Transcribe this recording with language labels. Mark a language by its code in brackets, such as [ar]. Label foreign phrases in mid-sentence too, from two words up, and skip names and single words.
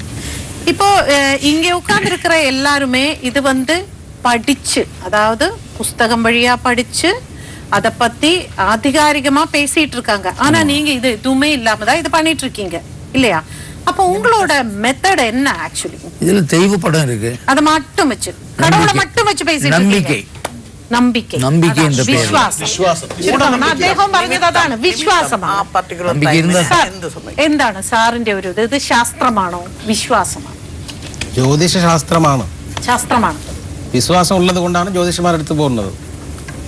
[ta] இப்போ இங்க உட்கார்ந்து இருக்கிற எல்லாருமே இது படிச்சு, அதாவது புஸ்தகம் வழியா படிச்சு அதை பத்தி ஆதிகாரிகமா பேசிட்டு இருக்காங்க. ஆனா நீங்க இது எதுவுமே இல்லாம தான் இது பண்ணிட்டு இருக்கீங்க இல்லையா? அப்ப உங்களோட மெத்தட் என்ன? ஆக்சுவலி இதுல தெய்வ படம் இருக்கு, அதை மட்டும் வச்சு, கடவுளை மட்டும் வச்சு பேசிட்டு நம்பிக்கை. [ml] നമ്പിക്കൈ, അദ്ദേഹം പറഞ്ഞത് അതാണ്, വിശ്വാസമാണ്. എന്താണ് സാറിന്റെ ഒരു ഇത് ശാസ്ത്രമാണോ വിശ്വാസമാണോ? ജ്യോതിഷ ശാസ്ത്രമാണ്. ശാസ്ത്രമാണ്. വിശ്വാസം ഉള്ളത് കൊണ്ടാണ് ജ്യോതിഷന്മാരെടുത്ത് പോകുന്നത്.